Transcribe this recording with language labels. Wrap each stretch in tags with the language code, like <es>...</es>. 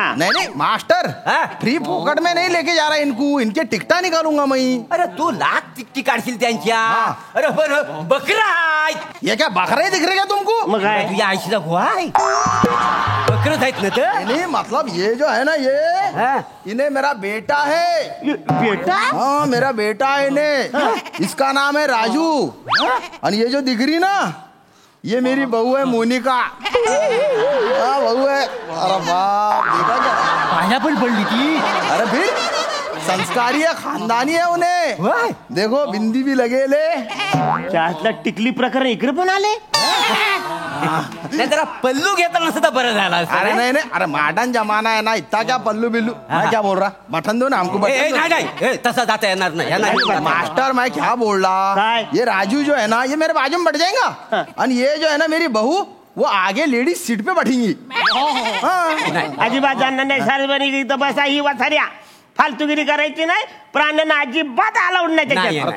<hi>नहीं नहीं master, free फोकट में नहीं लेके जा रहा इनको. इनके टिकटा निकालूंगा मैं.</hi> <mr>अरे तू लाख टिकटी काढशील त्यांच्या. अरे बरं बकरा.</mr> <hi>ये क्या बकरे दिख रहे क्या तुमको?</hi> <mr>तुझ्या आईशीचा हुआ आहे. बकरच आहेत ना ते.</mr> <hi>नहीं मतलब ये जो है ना ये इन्हें मेरा बेटा है. बेटा? हाँ मेरा बेटा है इन्हें. इसका नाम है राजू. और ये जो दिख रही ना ये मेरी बहू है मोनिका. हाँ बहू है. अरे बाप देखा क्या</hi> <mr>पाया पण पडली ती.</mr> <hi>अरे फिर संस्कारी है, खानदानी है उन्हें. देखो बिंदी भी लगे ले.</hi> <mr>त्यातला टिकली प्रकरण इकडे पण आले. जरा पल्लू घेता नसता बरं झाला.</mr> <hi>अरे नहीं नहीं, अरे मॉडर्न जमाना है ना. इतना क्या पल्लू बिल्लू. मैं क्या बोल रहा? मटन दो ना हमको.</hi> <mr>नाही तसा जाता येणार नाही.</mr> <hi>मास्टर मैं क्या बोल रहा? ये राजू जो है ना ये मेरे बाजू में बैठ जाएगा. और ये जो है ना मेरी बहू वो आगे लेडीज सीट पे बैठेंगी.</hi> <mr>अजिबात जाणार नाही. सार्वजनिक इथं बसा ही वाचाऱ्या. फालतूगिरी करायची नाही. प्राण्यांना अजिबात अलाउड नाही त्याच्यात.</mr>